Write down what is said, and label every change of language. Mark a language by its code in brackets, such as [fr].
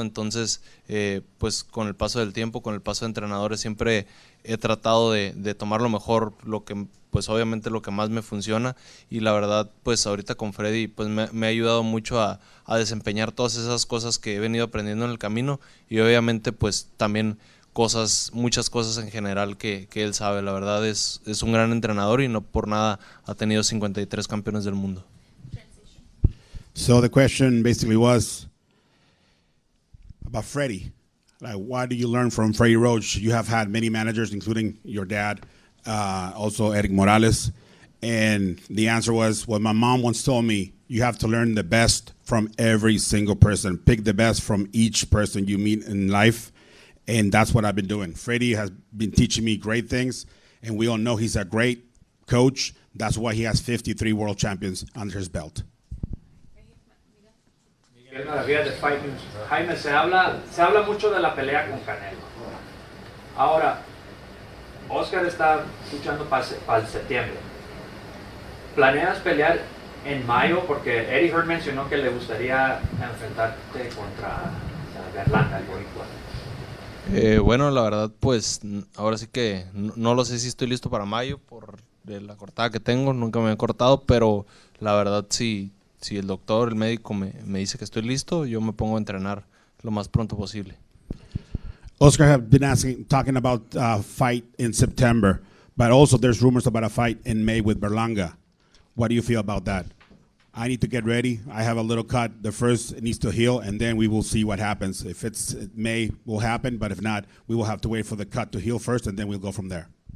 [es] Entonces pues con el paso del tiempo, con el paso de entrenadores, siempre he tratado de tomar lo mejor, lo que pues obviamente lo que más me funciona, y la verdad pues ahorita con Freddy pues me ha ayudado mucho a desempeñar todas esas cosas que he venido aprendiendo en el camino, y obviamente pues también muchas cosas en general que él sabe. La verdad es un gran entrenador, y no por nada ha tenido 53 campeones del mundo. [en] So the question basically was about Freddie. Like, what do you learn from Freddie Roach? You have had many managers, including your dad, also Eric Morales. And the answer was, well, my mom once told me, you have to learn the best from every single person. Pick the best from each person you meet in life. And that's what I've been doing. Freddie has been teaching me great things, and we all know he's a great coach. That's why he has 53 world champions under his belt. [es] De Fight News. Jaime, se habla mucho de la pelea con Canelo. Ahora, Oscar está luchando para el septiembre. ¿Planeas pelear en mayo? Porque Eddie Hearn mencionó que le gustaría enfrentarte contra Berlanga, el boricua. Bueno, la verdad pues ahora sí que no lo sé si estoy listo para mayo por la cortada que tengo. Nunca me he cortado, pero la verdad si el doctor, el médico me dice que estoy listo, yo me pongo a entrenar lo más pronto posible. [en] Oscar have been talking about a fight in September, but also there's rumors about a fight in May with Berlanga. What do you feel about that? I need to get ready. I have a little cut. The first needs to heal, and then we will see what happens. If it's May, will happen, but if not, we will have to wait for the cut to heal first, and then we'll go from there.